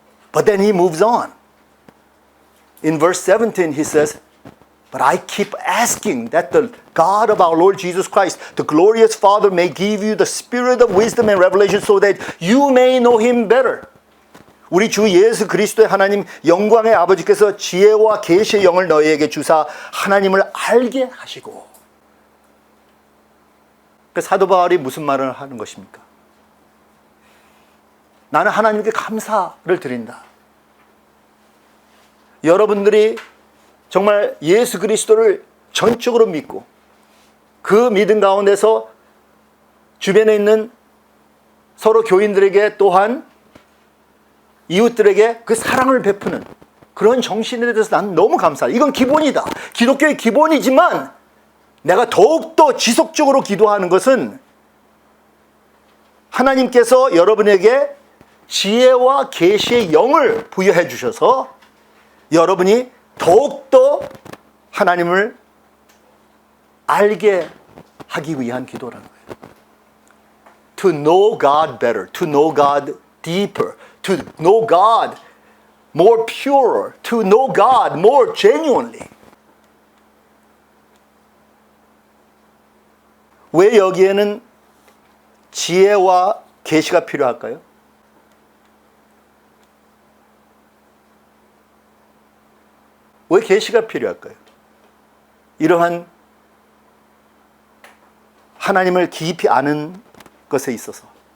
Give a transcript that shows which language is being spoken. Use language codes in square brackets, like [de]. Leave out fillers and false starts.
[en] But then he moves on. In verse 17 he says, but I keep asking that the God of our Lord Jesus Christ, the glorious Father, may give you the spirit of wisdom and revelation so that you may know him better. [ko] 우리 주 예수 그리스도의 하나님 영광의 아버지께서 지혜와 계시의 영을 너희에게 주사 하나님을 알게 하시고. 그 사도 바울이 무슨 말을 하는 것입니까? 나는 하나님께 감사를 드린다. 여러분들이 정말 예수 그리스도를 전적으로 믿고 그 믿음 가운데서 주변에 있는 서로 교인들에게 또한 이웃들에게 그 사랑을 베푸는 그런 정신에 대해서 난 너무 감사해. 이건 기본이다. 기독교의 기본이지만 내가 더욱더 지속적으로 기도하는 것은 하나님께서 여러분에게 지혜와 계시의 영을 부여해 주셔서 여러분이 더욱더 하나님을 알게 하기 위한 기도라는 거예요. [en] To know God better, to know God deeper, to know God more pure, to know God more genuinely. [ko] 왜 여기에는 지혜와 계시가 필요할까요? 왜 계시가 필요할까요? 이러한 하나님을 깊이 아는 것에 있어서.